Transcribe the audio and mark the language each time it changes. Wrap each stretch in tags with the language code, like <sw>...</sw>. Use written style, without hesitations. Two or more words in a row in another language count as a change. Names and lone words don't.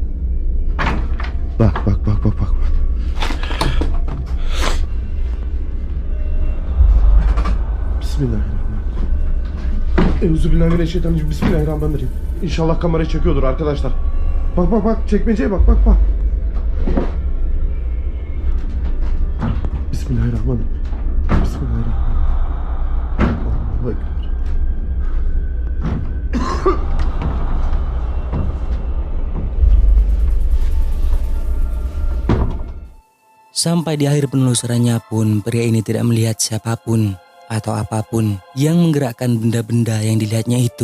<ar>بسم الله الرحمن الرحيم. أعوذ بالله من الشيطان الرجيم. بسم الله الرحمن الرحيم.</ar> <tr>İnşallah kamera çekiyordur arkadaşlar. Bak. Çekmeceye bak.</tr> <ar>بسم الله الرحمن الرحيم. الله أكبر.</ar> <id>Sampai di akhir penelusurannya pun pria ini tidak melihat siapapun atau apapun yang menggerakkan benda-benda yang dilihatnya itu.</id>